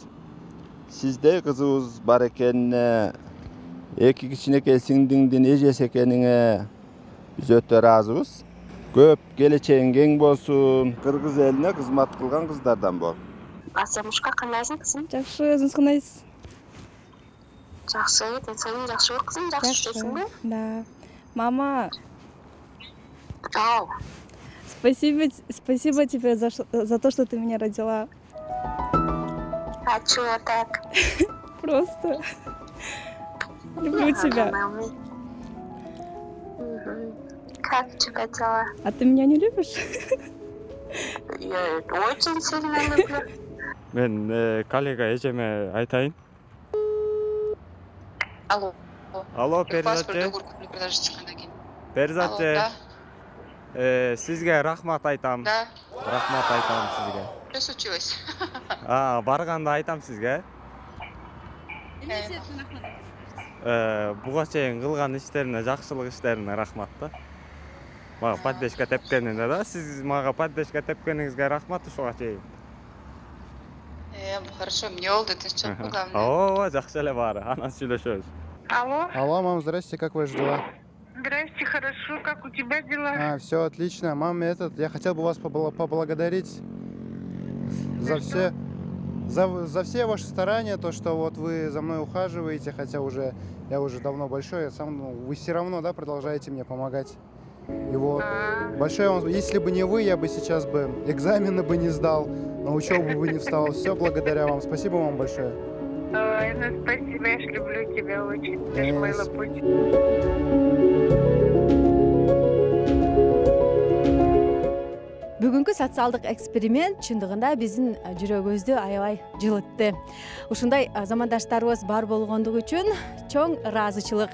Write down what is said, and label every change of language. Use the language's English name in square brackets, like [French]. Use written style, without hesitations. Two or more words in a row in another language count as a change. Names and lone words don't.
[Kyrgyz] Сиздей кызыбыз бар экенине, эки кичинекей сиңдиңдин эжеси экениңе биз өтө ыраазыбыз. Көп келечегиң кең болсун. Кыргыз элине кызмат кылган кыздардан бол. Асамушка кандайсың кызым? Жакшы, өзүңүз кандайсыз? Жакшы, ден соолугуң жакшыбы кызым? Жакшы жүрөсүңбү? Да. [Russian] Мама, Ау. спасибо тебе за то, что ты меня родила. А чего так? Просто люблю тебя. Как тебя дела? А ты меня не любишь? Я очень сильно люблю. [Kyrgyz] Мен коллега эжеме айтайын. Алло. Алло, Перизатчы. Перизатчы. Сизге рахмат айтам. Да. Рахмат айтам сизге. [Russian] Что случилось? [Kyrgyz] Барганда айтам сизге. Буга чейин кылган иштерине, жакшылык иштерине рахмат да. Мага поддержка тепкенине да. Сиз мага поддержка тепкениңизге рахмат ушуга чейин. [Russian] Хорошо, мне олды, ты что, главное. [Kyrgyz] Ооба, жакшы эле баары. Анан сүйлөшөбүз. [Russian] Алло. Алло, мам, здрасте, как ваши дела? Здрасте, хорошо, как у тебя дела? Все отлично. Мам, я хотел бы вас поблагодарить за все ваши старания, то, что вот вы за мной ухаживаете, хотя я уже давно большой, вы все равно, да, продолжаете мне помогать. И вот, большое вам, если бы не вы, я бы сейчас экзамены бы не сдал, на учебу бы не встал. Все благодаря вам. Спасибо вам большое. Ой, ну спасибо, я ж люблю тебя очень. Ты ж мой лапочек. [Kyrgyz] Бүгүнкү социалдык эксперимент чындыгында биздин жүрөгүбүздү аябай жылытты. Ушундай замандаштарыбыз бар болгондугу үчүн чоң ыраазычылык.